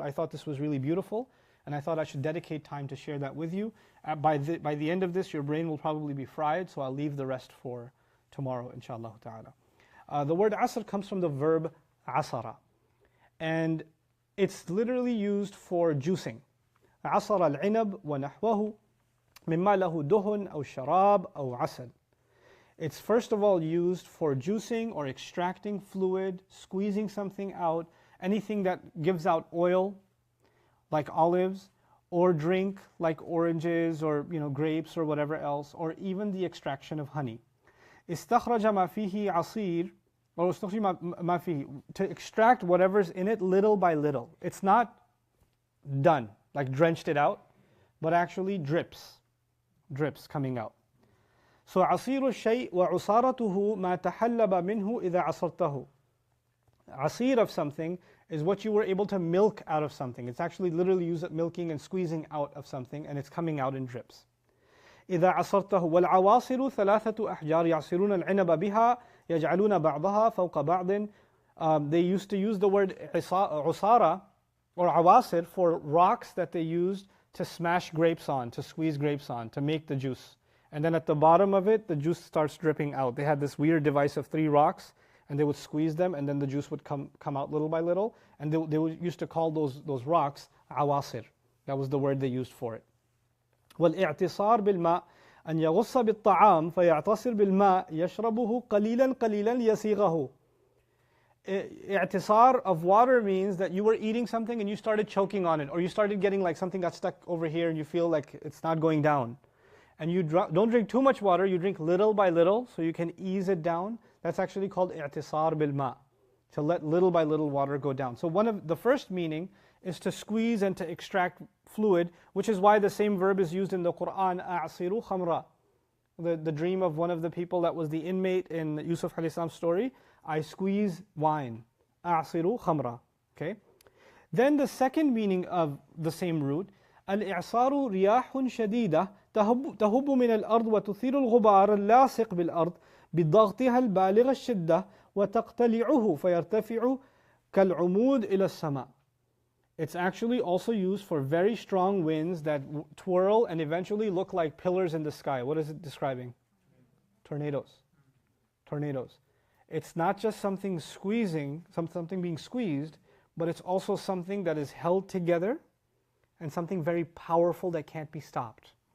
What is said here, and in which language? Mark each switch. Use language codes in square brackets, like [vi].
[en] I thought this was really beautiful, and I thought I should dedicate time to share that with you. By the end of this, your brain will probably be fried, so I'll leave the rest for tomorrow, inshallah ta'ala. The word Asr comes from the verb asara, and it's literally used for juicing. [ar] عصر العنب ونحوه مما له دهن أو شراب أو عسل. [en] It's first of all used for juicing or extracting fluid, squeezing something out, anything that gives out oil, like olives, or drink, like oranges or grapes or whatever else, or even the extraction of honey. [ar] استخرج ما فيه عصير, [en] or [ar] استخرج ما فيه, [en] to extract whatever's in it little by little. It's not done, like drenched it out, but actually drips coming out. [ar] So عصير الشيء وعصارته ما تحلب منه إذا عصرته. [en] Asir of something is what you were able to milk out of something. It's actually literally used at milking and squeezing out of something, and it's coming out in drips. [ar] إذا عصرته والعواصر ثلاثة أحجار يعصرون العنب بها يجعلون بعضها فوق بعض. [en] They used to use the word عصارة or awasir for rocks that they used to smash grapes on, to squeeze grapes on, to make the juice. And then at the bottom of it, the juice starts dripping out. They had this weird device of 3 rocks, and they would squeeze them, and then the juice would come out little by little. And they used to call those rocks awasir. That was the word they used for it. [ar] والاعتصار بالماء أن يغص بالطعام فيعتصر بالماء يشربه قليلا قليلا ليسيغه. [en] i'tisar of water means that you were eating something and you started choking on it, or you started getting like something got stuck over here and you feel like it's not going down. And you don't drink too much water, you drink little by little so you can ease it down. That's actually called i'tisar bil ma, to let little by little water go down. So one of the first meaning is to squeeze and to extract fluid, which is why the same verb is used in the Quran, a'siru khamra. The dream of one of the people that was the inmate in Yusuf alayhi salam's story, I squeeze wine, a'siru khamra. Okay? Then the second meaning of the same root, [ar] al-i'saru riyahun shadida تهب من الأرض وتثير الغبار اللاصق بالأرض بضغطها البالغ الشدة وتقتلعه فيرتفع كالعمود إلى السماء. [en] It's actually also used for very strong winds that twirl and eventually look like pillars in the sky. What is it describing? Tornadoes. Tornadoes. It's not just something squeezing, something being squeezed, but it's also something that is held together and something very powerful that can't be stopped.